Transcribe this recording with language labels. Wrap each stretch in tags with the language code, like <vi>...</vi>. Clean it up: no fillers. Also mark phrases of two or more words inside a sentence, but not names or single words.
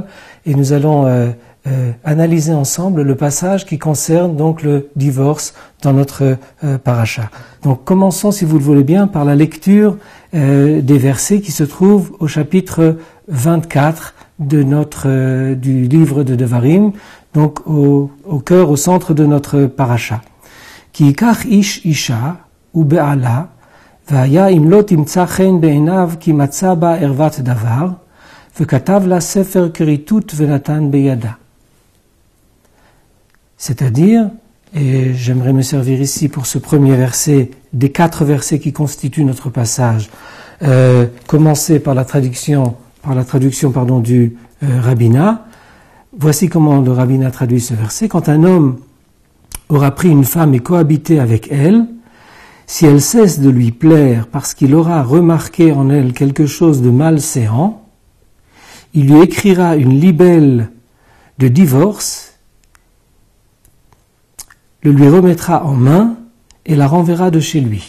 <fr>Et nous allons analyser ensemble le passage qui concerne donc le divorce dans notre paracha. Donc commençons, si vous le voulez bien, par la lecture des versets qui se trouvent au chapitre 24 du livre de Devarim, donc au cœur, au centre de notre paracha.</fr> <he>כי יקח איש אשה ובעלה והיה אם לא תמצא חן בעיניו כי מצא בה ערוות דבר, וכתב לה ספר כריתות ונתן בידה.</he> <fr>C'est-à-dire, et j'aimerais me servir ici pour ce premier verset, des 4 versets qui constituent notre passage, commencer par la traduction du rabbinat. Voici comment le rabbinat traduit ce verset. Quand un homme aura pris une femme et cohabité avec elle, si elle cesse de lui plaire parce qu'il aura remarqué en elle quelque chose de malséant, il lui écrira une libelle de divorce, le lui remettra en main et la renverra de chez lui.</fr>